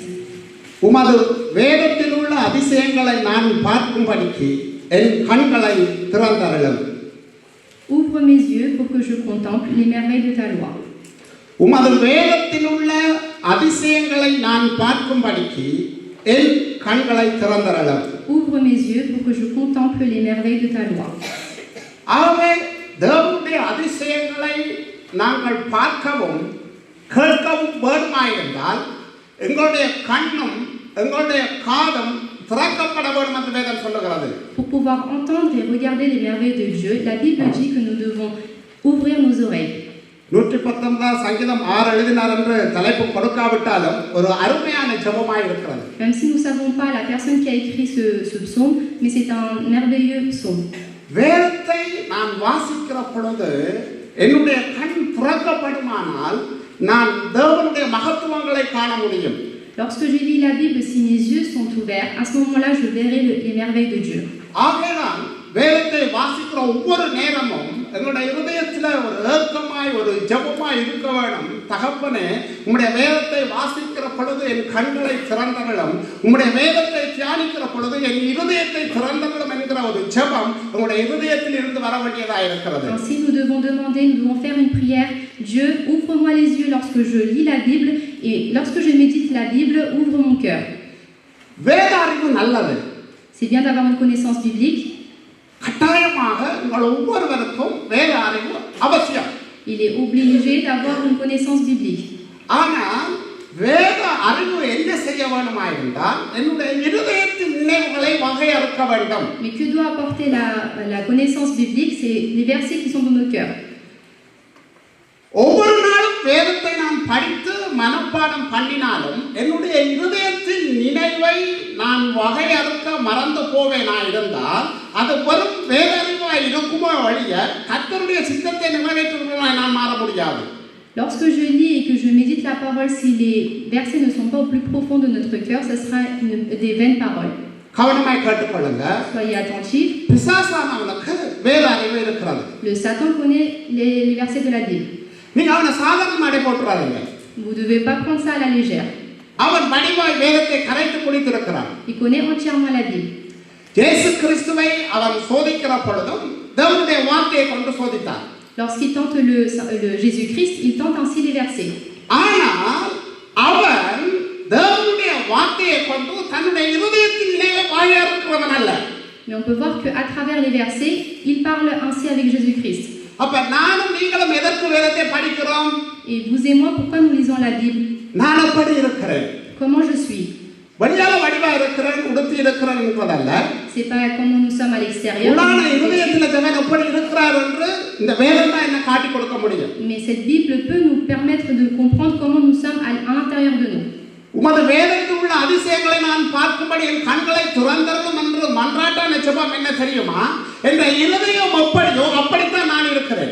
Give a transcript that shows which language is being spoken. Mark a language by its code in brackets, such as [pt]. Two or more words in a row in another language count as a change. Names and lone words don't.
[ta] உமது வேதத்தில் உள்ள அதிசயங்களை நான் பார்க்கும்படிக்கு என் கண்களை திறந்தருளும். [fr] Ouvre mes yeux pour que je contemple les merveilles de ta loi. [ta] உமது வேதத்தில் உள்ள அதிசயங்களை நான் பார்க்கும்படிக்கு என் கண்களை திறந்தருளும். [fr] Ouvre mes yeux pour que je contemple les merveilles de ta loi. [ta] ஆகவே தேவனுடைய அதிசயங்களை நாங்கள் பார்க்கவும் கேட்கவும் வேண்டுமாயிருந்தால் எங்களுடைய கண்ணும் எங்களுடைய காதும் திறக்கப்பட வேண்டும் என்று வேதம் சொல்லுகிறது. [fr] Pour pouvoir entendre et regarder les merveilles de Dieu, la Bible dit que nous devons ouvrir nos oreilles. [ta] 119 சங்கீதம் 6 எழுதினார் என்று தலைப்பு கொடுக்காவிட்டாலும் ஒரு அருமையான ஜெபமாய் இருக்கிறது. [fr] Même si nous ne savons pas la personne qui a écrit ce psaume, mais c'est un merveilleux psaume. [ta] வேதத்தை நான் வாசிக்கிற பொழுது என்னுடைய கண் திறக்கப்படுமானால் நான் தேவனுடைய மகத்துவங்களை காண முடியும். [fr] Lorsque je lis la Bible, si mes yeux sont ouverts, à ce moment-là, je verrai les merveilles de Dieu. [ta] ஆகையால் வேதத்தை வாசிக்கிற ஒவ்வொரு நேரமும் எங்களுடைய இதயத்தில் ஒரு ஏக்கமாய் ஒரு ஜெபமாய் இருக்க வேண்டும். தகப்பனே, உம்முடைய வேதத்தை வாசிக்கிற பொழுது என் கண்களை திறந்தருளும், உம்முடைய வேதத்தை தியானிக்கிற பொழுது என் இதயத்தை திறந்தருளும் என்கிற ஒரு ஜெபம் உங்களுடைய இதயத்தில் இருந்து வர வேண்டியதாக இருக்கிறது. [fr] Ainsi, nous devons demander, nous devons faire une prière. Dieu, ouvre-moi les yeux lorsque je lis la Bible, et lorsque je médite la Bible, ouvre mon cœur. [ta] வேத அறிவு நல்லது. [fr] C'est bien d'avoir une connaissance biblique. [ta] கட்டாயமாக உங்கள் ஒவ்வொருவருக்கும் வேத அறிவு அவசியம். [fr] Il est obligé d'avoir une connaissance biblique. [ta] ஆனால் வேத அறிவு என்ன செய்ய வேண்டுமாயிருந்தால் என்னுடைய இதயத்தின் நினைவுகளை வகையறுக்க வேண்டும். [fr] Mais que doit apporter la connaissance biblique? C'est les versets qui sont dans nos cœurs. [ta] ஒவ்வொரு நாளும் வேதத்தை நான் படித்து மனப்பாடம் பண்ணினாலும் என்னுடைய இருதயத்தின் நினைவை நான் வகையறுக்க மறந்து போவேனா இருந்தால் அது வெறும் வேதறிவாய் இருக்குமோ ஒழிய கர்த்தருடைய சித்தத்தை நிறைவேற்றுவதாய் நான் மாற முடியாது. [fr] Lorsque je lis et que je médite la parole, si les versets ne sont pas au plus profond de notre cœur, ce sera des vaines paroles. [ta] கவனமாய் கேட்டுக்கொள்ளுங்க. [fr] Soyez attentifs. [ta] பிசாசானவனுக்கு வேத அறிவு இருக்கிறது. [fr] Le Satan connaît les versets de la Bible. [ta] நீங்க அவனை சாதாரண அடை போட்டுறாதீங்க. [fr] Vous ne devez pas prendre ça à la légère. [ta] அவன் வடிவாய் வேதத்தை கரைத்து குடித்திருக்கிறான். [fr] Il connaît entièrement la Bible. [ta] இயேசு கிறிஸ்துவை அவன் சோதிக்கிற பொழுதும் தேவனுடைய வார்த்தையை கொண்டு சோதித்தான். [fr] Lorsqu'il tente le Jésus-Christ, il tente ainsi les versets. [ta] ஆனால் அவன் தேவனுடைய வார்த்தையை கொண்டு தன்னுடைய இருதயத்திலே வாயறுக்கிறவன் அல்ல. [fr] Mais on peut voir qu'à travers les versets, il parle ainsi avec Jésus-Christ. [ta] அப்ப நானும் நீங்களும் எதற்கு வேதத்தை படிக்கிறோம்? [fr] Et vous et moi, pourquoi nous lisons la Bible? [ta] நான் எப்படி இருக்கிறேன்? [fr] Comment je suis? [ta] வெளியால வடிவா இருக்கிறேன், உடுத்தி இருக்கிறேன் என்பதல்ல. [fr] C'est pas comment nous sommes à l'extérieur. [ta] உள்ளான இருதயத்தில் தேவன் எப்படி இருக்கிறார் என்று இந்த வேதம் தான் என்ன காட்டி கொடுக்க முடியும். [fr] Mais cette Bible peut nous permettre de comprendre comment nous sommes à l'intérieur de nous. [ta] உமது வேதத்தில் உள்ள அதிசயங்களை நான் பார்க்கும்படி என் கண்களை துறந்தரணும் என்று மன்றாட்டான ஜெபம் என்ன தெரியுமா? என்ற இருதயம் எப்படியோ அப்படித்தான் நான் இருக்கிறேன்.